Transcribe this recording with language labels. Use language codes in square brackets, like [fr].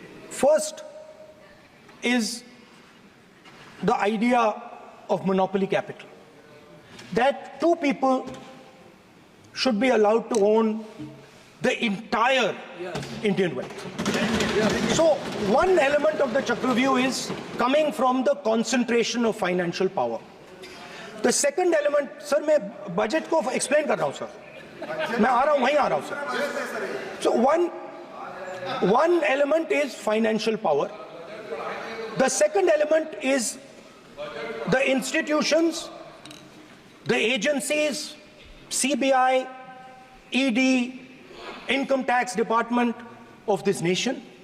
[en] First is the idea of monopoly capital, that 2 people should be allowed to own the entire Indian wealth. So one element of the Chakravyu is coming from the concentration of financial power. The second element, sir, [hi] मैं budget को explain कर रहा हूँ sir, मैं आ रहा हूँ, वहीं आ रहा हूँ sir. [en] So one element is financial power. The second element is the institutions, the agencies, CBI, ED, Income Tax Department of this nation,